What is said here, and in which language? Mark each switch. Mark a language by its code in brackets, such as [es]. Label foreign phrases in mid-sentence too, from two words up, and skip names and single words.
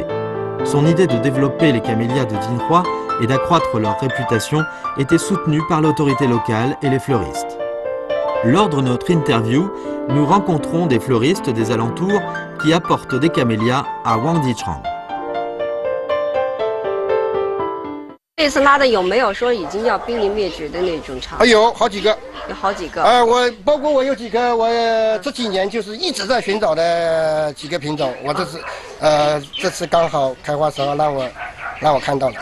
[fr] Son idée de développer les camélias de Jinhua et d'accroître leur réputation était soutenue par l'autorité locale et les fleuristes. Lors de notre interview, nous rencontrons des fleuristes des alentours qui apportent des camélias à Wang Zichang. [zh] 这次拉的有没有说已经要濒临灭绝的那种茶？有好几个，有好几个。我包括我有几个，我这几年就是一直在寻找的几个品种，我这次刚好开花时候让我看到了。